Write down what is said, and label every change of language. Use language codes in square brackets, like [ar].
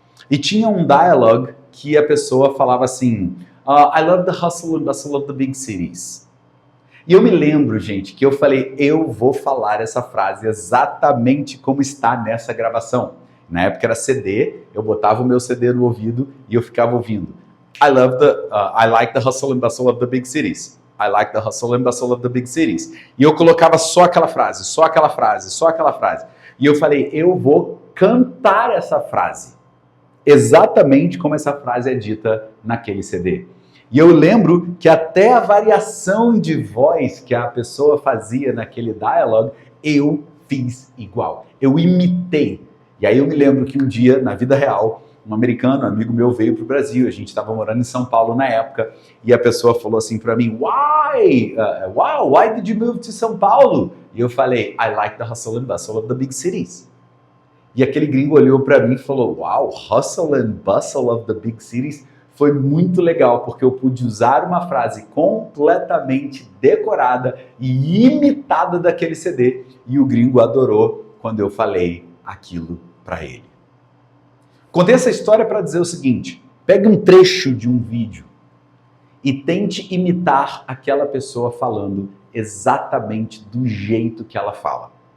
[pt] E tinha um dialogue que a pessoa falava assim, [en] I love the hustle and bustle of the big cities. [pt] E eu me lembro, gente, que eu falei, eu vou falar essa frase exatamente como está nessa gravação. Na época era CD, eu botava o meu CD no ouvido e eu ficava ouvindo. [en] I like the hustle and bustle of the big cities. I like the hustle and bustle of the big cities. [pt] E eu colocava só aquela frase, só aquela frase, só aquela frase. E eu falei, eu vou cantar essa frase. Exatamente como essa frase é dita naquele CD. E eu lembro que até a variação de voz que a pessoa fazia naquele [en] dialogue, [pt] eu fiz igual. Eu imitei. E aí eu me lembro que um dia, na vida real, um americano, um amigo meu, veio para o Brasil. A gente estava morando em São Paulo na época. E a pessoa falou assim para mim, [en] why did you move to São Paulo? [pt] E eu falei, [en] I like the hustle and bustle of the big cities. [pt] E aquele gringo olhou para mim e falou, [en] wow, hustle and bustle of the big cities. [pt] Foi muito legal, porque eu pude usar uma frase completamente decorada e imitada daquele CD. E o gringo adorou quando eu falei aquilo para ele. Contei essa história para dizer o seguinte, pegue um trecho de um vídeo e tente imitar aquela pessoa falando exatamente do jeito que ela fala.